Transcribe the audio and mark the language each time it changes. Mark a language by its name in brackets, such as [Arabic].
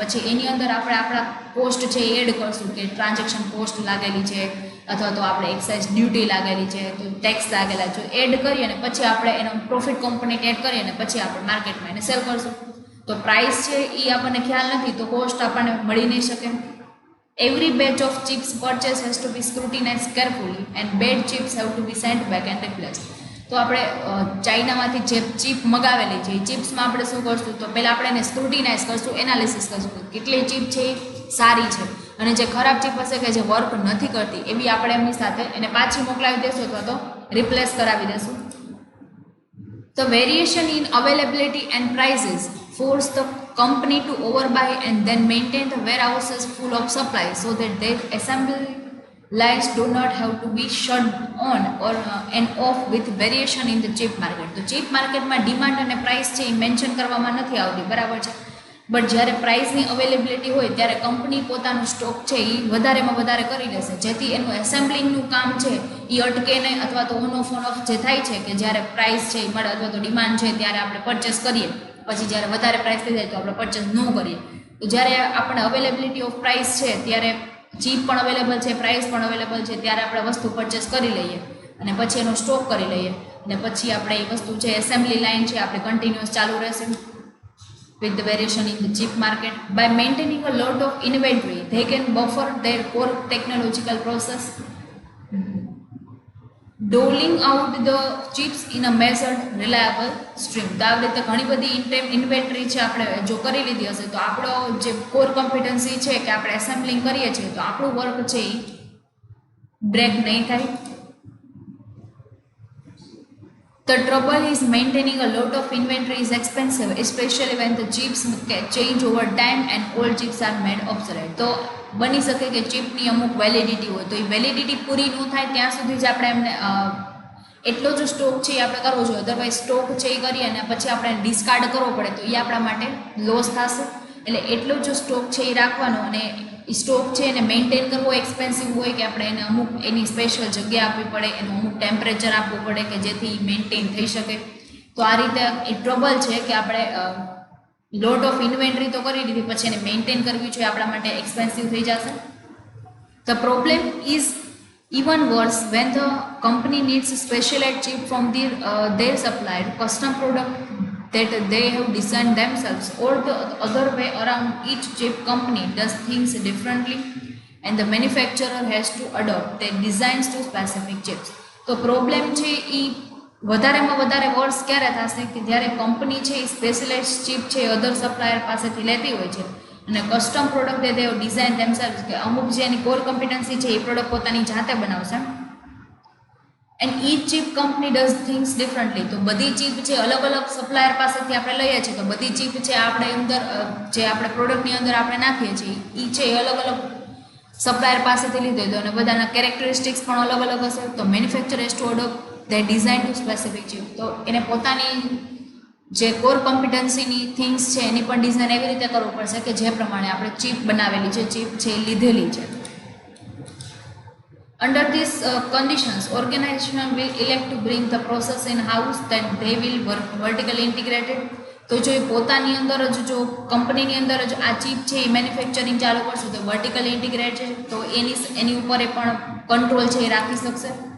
[Gujarati] પછી એની અંદર આપણે આપણા કોસ્ટ છે એ એડ કરશું કે ટ્રાન્ઝેક્શન કોસ્ટ લાગેલી છે અથવા તો આપણે એક્સાઇઝ ડ્યુટી લાગેલી છે, તો ટેક્સ લાગેલા છે, એડ કરીએ અને પછી આપણે એનો પ્રોફિટ કોમ્પોનેન્ટ એડ કરીએ અને પછી આપણે માર્કેટમાં એને સેલ કરશું. તો પ્રાઇસ છે એ આપણને ખ્યાલ નથી તો કોસ્ટ આપણને મળી નહીં શકે. [English] Every batch of chips purchase has to be scrutinized carefully and bad chips have to be sent back and replaced. [Gujarati] તો આપણે ચાઇનામાંથી જે ચીપ મગાવેલી છે એ ચિપ્સમાં આપણે શું કરશું તો પહેલાં આપણે એને સ્ક્રુટિનાઇઝ કરશું, એનાલિસિસ કરશું કે કેટલી ચીપ છે એ સારી છે અને જે ખરાબ ચીપ હશે કે જે વર્ક નથી કરતી એવી આપણે એમની સાથે એને પાછી મોકલાવી દેશું અથવા તો રિપ્લેસ કરાવી દેશું. [English] The variation in availability and prices force the company to overbuy and then maintain the warehouses full of supply so that their assembly lines do not have to be shut on or and off with variation in the cheap market. [Gujarati] તો chip માર્કેટમાં demand અને price છે એ mention કરવામાં નથી આવતી, બરાબર છે. But જ્યારે પ્રાઇસની અવેલેબિલિટી હોય ત્યારે કંપની પોતાનું સ્ટોક છે એ વધારેમાં વધારે કરી લેશે જેથી એનું એસેમ્બલિંગનું કામ છે એ અટકે નહીં અથવા તો ઓન ઓફ જે થાય છે કે જ્યારે પ્રાઇસ છે એ મળે અથવા તો ડિમાન્ડ છે ત્યારે આપણે પરચેસ કરીએ, પછી જ્યારે વધારે પ્રાઇસ થઈ જાય તો આપણે પરચેસ ન કરીએ. તો જ્યારે આપણે અવેલેબિલિટી ઓફ પ્રાઇસ છે ત્યારે ચીપ પણ અવેલેબલ છે, પ્રાઇસ પણ અવેલેબલ છે, ત્યારે આપણે વસ્તુ પરચેસ કરી લઈએ અને પછી એનો સ્ટોક કરી લઈએ અને પછી આપણે એ વસ્તુ છે એસેમ્બલી લાઇન છે આપણે કન્ટિન્યુઅસ ચાલુ રહેશે. [English] With the variation in the chip market, by maintaining a lot of inventory, they can buffer their core technological process, doling out the chips in a measured, reliable stream. [Gujarati] તો આવી રીતે ઘણી બધી inventory છે આપણે જો કરી લીધી હશે તો આપણો જે કોર કોમ્પિટન્સી છે કે આપણે એસેમ્બલિંગ કરીએ છીએ તો આપણું વર્ક છે એ બ્રેક નહીં થાય. [English] The trouble is maintaining a lot of inventory is expensive, especially when the chips change over time and old chips are made obsolete. [Gujarati] તો બની શકે કે ચીપની અમુક વેલિડિટી હોય તો એ વેલિડિટી પૂરી ન થાય ત્યાં સુધી જ આપણે એમને એટલો જ સ્ટોક છે એ આપણે કરવો જોઈએ. અદરવાઇઝ સ્ટોક છે એ કરીએ અને પછી આપણે ડિસ્કાર્ડ કરવો પડે તો એ આપણા માટે લોસ થશે. એટલે એટલો જ સ્ટોક છે એ રાખવાનો અને એ સ્ટોક છે એને મેન્ટેન કરવો એક્સપેન્સિવ હોય કે આપણે એને અમુક એની સ્પેશિયલ જગ્યા આપવી પડે, એનું અમુક ટેમ્પરેચર આપવું પડે કે જેથી મેન્ટેન થઈ શકે. તો આ રીતે એ ટ્રબલ છે કે આપણે લોટ ઓફ ઇન્વેન્ટરી તો કરી દીધી પછી એને મેન્ટેન કરવી જોઈએ આપણા માટે એક્સપેન્સિવ થઈ જશે. [English] The problem is even worse when the company needs specialized chip from their supplier custom product that they have designed themselves, or the other way around, each chip company does things differently and the manufacturer has to adopt their designs to specific chips. [Gujarati] તો problem છે એ વધારેમાં વધારે વર્ષ ક્યારે થશે કે જ્યારે company છે એ સ્પેશિયલાઇઝ ચીપ છે એ અધર સપ્લાયર પાસેથી લેતી હોય છે અને [English] custom product they they've designed themselves [Gujarati] કે અમુક જે એની કોર કોમ્પિટન્સી છે એ પ્રોડક્ટ પોતાની જાતે બનાવશે. [English] And each chip company does things differently. [Gujarati] તો બધી ચીપ છે અલગ અલગ સપ્લાયર પાસેથી આપણે લઈએ છીએ તો બધી ચીપ છે આપણે અંદર જે આપણે પ્રોડક્ટની અંદર આપણે નાખીએ છીએ એ છે એ અલગ અલગ સપ્લાયર પાસેથી લીધો હતો અને બધાના કેરેક્ટરિસ્ટિક્સ પણ અલગ અલગ હશે. તો [English] Manufacture has to adopt the design to specific chip. [Gujarati] તો એને પોતાની જે કોર કોમ્પિટન્સીની થિંગ્સ છે એની પણ ડિઝાઇન એવી રીતે કરવું પડશે કે જે પ્રમાણે આપણે ચીપ બનાવેલી છે, ચીપ છે એ લીધેલી છે. [English] Under these conditions, organization will elect to bring the process in house that they will work vertically integrated. [Gujarati] તો જો એ પોતાની અંદર જ જો કંપનીની અંદર જ આ ચીપ છે એ મેન્યુફેક્ચરિંગ ચાલુ કરશે તો વર્ટિકલી ઇન્ટિગ્રેટ છે તો એની ઉપર એ પણ કંટ્રોલ છે એ રાખી શકશે.